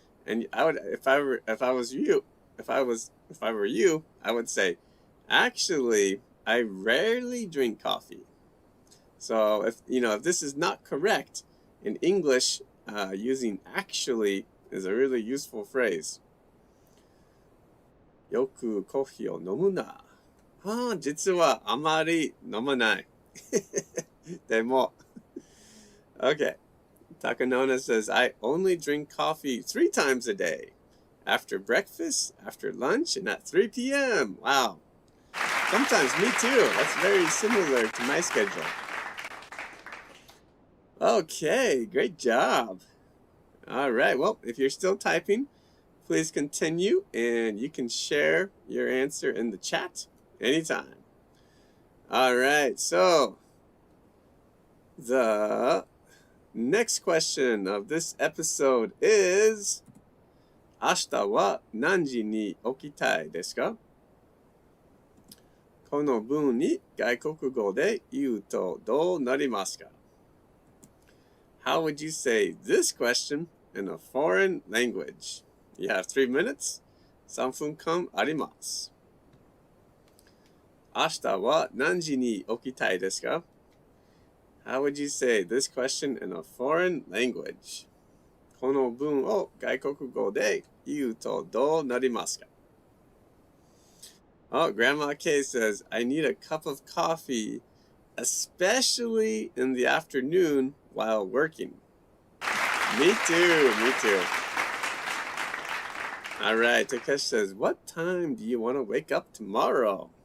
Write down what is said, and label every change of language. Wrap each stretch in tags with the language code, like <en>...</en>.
<en>And I would, if I were you, I would say, actually, I rarely drink coffee. So if this is not correct in English, using actually is a really useful phrase.</en> <ja>よくコーヒーを飲むな。実はあまり飲まない。でも、okay.</ja> <en>Takanona says, I only drink coffee 3 times a day. After breakfast, after lunch, and at 3 p.m. Wow. Sometimes me too. That's very similar to my schedule. Okay, great job. All right, well, if you're still typing, please continue, and you can share your answer in the chat anytime. All right, so the next question of this episode is,</en> <ja>明日は何時に起きたいですか？この文に外国語で言うとどうなりますか？</ja> <en>How would you say this question in a foreign language? You have 3 minutes.</en> <ja>3分間あります。明日は何時に起きたいですか？</ja> <en>How would you say this question in a foreign language?</en> <ja>この文を外国語で言うとどうなりますか？</ja> <en>Oh, Grandma K says, I need a cup of coffee, especially in the afternoon while working. Me too. All right, Takesh says, what time do you want to wake up tomorrow?</en>